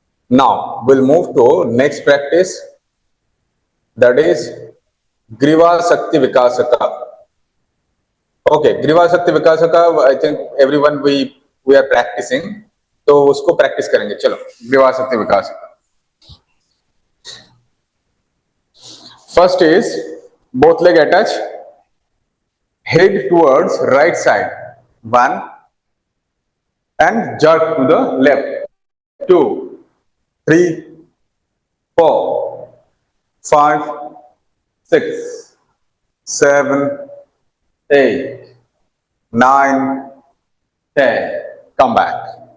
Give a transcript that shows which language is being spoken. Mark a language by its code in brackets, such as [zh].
[en] Now we'll move to next practice, that is Griva Shakti Vikasaka. Okay, Griva Shakti Vikasaka, I think everyone we are practicing, [hi] तो उसको practice करेंगे। चलो, ग्रीवा शक्ति विकासका। [en] First is both leg attach, head towards right side, 1, and jerk to the left, 2, 3, 4, 5, 6, 7, 8, 9, 10. Come back.